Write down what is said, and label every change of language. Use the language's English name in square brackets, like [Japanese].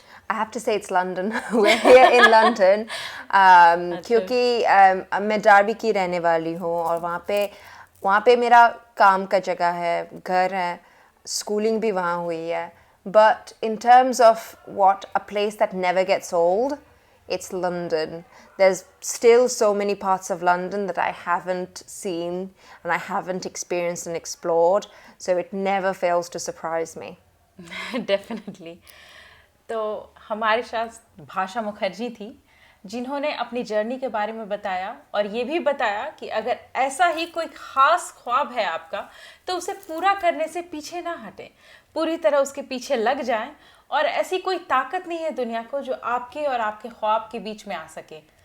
[English] I have to say it's London. We're here in London. [Hindi] क्योंकि मैं Derby की रहने वाली हूँ और वहाँ पे मेरा काम का जगह है, घर है, schooling भी वहाँ हुई है. [English] But in terms of what a place that never gets old it's London. There's still so many parts of London that I haven't seen and I haven't experienced and explored, so it never fails to surprise me. Definitely. [Hindi] तो हमारे साथ भाषा मुखर्जी थी, जिन्होंने अपनी journey के बारे में बताया और ये भी बताया कि अगर ऐसा ही कोई ख़ास ख्वाब है आपका तो उसे पूरा करने से पीछे ना हटें, पूरी तरह उसके पीछे लग जाएं, और ऐसी कोई ताकत नहीं है दुनिया को जो आपके और आपके ख्वाब के बीच में आ सके।